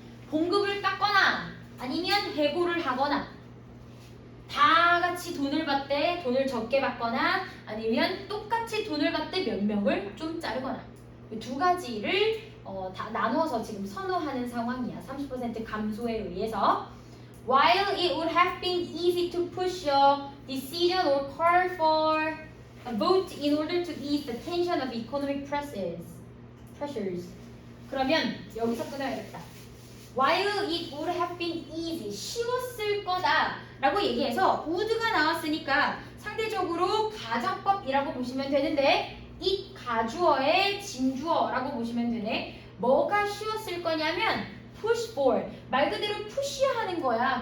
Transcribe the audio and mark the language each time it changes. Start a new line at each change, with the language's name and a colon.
Korean: 봉급을 깎거나 아니면 해고를 하거나 다 같이 돈을 받되 돈을 적게 받거나 아니면 똑같이 돈을 받되 몇 명을 좀 자르거나 이 두 가지를 다 나눠서 지금 선호하는 상황이야. 30% 감소에 의해서.
English: While it would have been easy to push a decision or call for a vote in order to ease the tension of economic pressures.
Korean: 그러면 여기서 끊어야겠다.
English: while it would have been easy
Korean: 쉬웠을 거다 라고 얘기해서 would가 나왔으니까 상대적으로 가정법이라고 보시면 되는데 it 가주어의 진주어라고 보시면 되네. 뭐가 쉬웠을 거냐면 push for 말 그대로 푸시하는 거야.